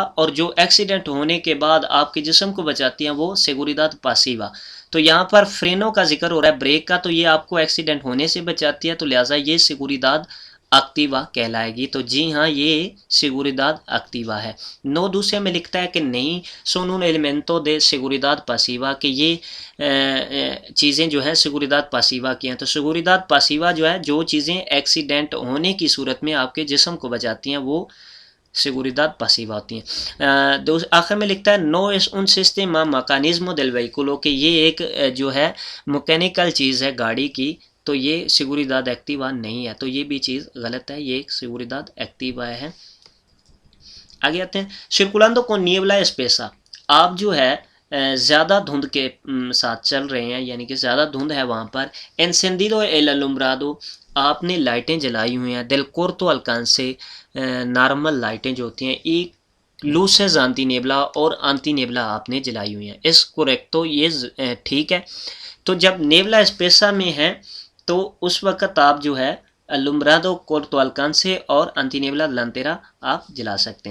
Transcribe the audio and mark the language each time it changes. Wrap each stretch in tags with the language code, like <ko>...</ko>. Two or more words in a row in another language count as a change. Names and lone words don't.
<ur>اور جو ایکسیڈنٹ ہونے کے بعد آپ کے جسم کو بچاتی ہیں وہ</ur> <es>seguridad pasiva.</es> <ur>تو یہاں پر فرینوں کا ذکر ہو رہا ہے، بریک کا، تو یہ آپ کو ایکسیڈنٹ ہونے سے بچاتی ہے، تو لہٰذا یہ</ur> <es>seguridad activa</es> <ur>کہلائے گی. تو جی ہاں یہ</ur> <es>seguridad activa</es> <ur>ہے. نو دوسرے میں لکھتا ہے کہ نہیں</ur> <es>son un elemento de seguridad pasiva,</es> <ur>کہ یہ چیزیں جو ہے</ur> <es>seguridad pasiva</es> <ur>کی ہیں. تو</ur> <es>seguridad pasiva</es> <ur>جو ہے جو چیزیں ایکسیڈنٹ ہونے کی صورت میں آپ کے جسم کو بچاتی ہیں وہ</ur> <es>seguridad pasiva</es> <ur>ہوتی ہیں. آخر میں لکھتا ہے</ur> <es>نو es un sistema mecanismo del vehículo،</es> <ur>کہ یہ ایک جو ہے مکینیکل چیز ہے گاڑی کی، تو یہ</ur> <es>seguridad activa</es> <ur>نہیں ہے. تو یہ بھی چیز غلط ہے، یہ ایک</ur> <es>seguridad activa</es> <ur>ہے. آگے آتے ہیں</ur> <es>circulando con niebla espesa,</es> <ur>آپ جو ہے زیادہ دھند کے ساتھ چل رہے ہیں، یعنی کہ زیادہ دھند ہے وہاں پر.</ur> <es>انسینڈیڈو el alumbrado،</es> <ur>آپ نے لائٹیں جلائی ہوئی ہیں.</ur> <es>del corto alcance،</es> <ur>نارمل لائٹیں جو ہوتی ہیں.</ur> <es>y luces anti niebla</es> <ur>اور</ur> <es>anti niebla</es> <ur>آپ نے جلائی ہوئی ہیں.</ur> <es>es correcto,</es> <ur>یہ ٹھیک ہے. تو جب</ur> <es>niebla espesa</es> <ur>میں ہے تو اس وقت آپ جو ہے</ur> <es>alumbrado corto alcance</es> <ur>اور</ur> <es>antiniebla delantera</es> <ur>آپ جلا سکتے ہیں.</ur>